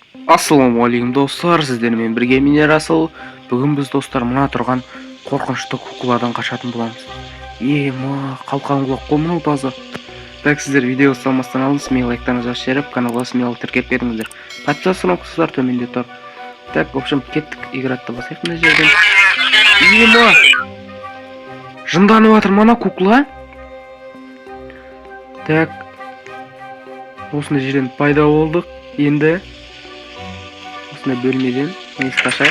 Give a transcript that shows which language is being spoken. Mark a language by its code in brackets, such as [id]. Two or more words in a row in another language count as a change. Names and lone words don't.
[kk] Ассалаумағалейкум достар, сіздермен бірге мен Расыл. Бүгін біз достар мына тұрған қорқынышты кукладан қашатын боламыз. Қалқан құлақ қой мынау таза. Так, сіздер видео салмастан алын, смело лайктарыңызды жіберіп, каналға смело тіркеп беріңіздер. Подписаться кнопкасы төменде тұр. [ru] Так, в общем, [kk] кеттік, играть бастайық мына жерден. Жынданып жатыр мана кукла. Так, осындай жерден пайда болдық. Енді осындай бөлмеден несі қашайық.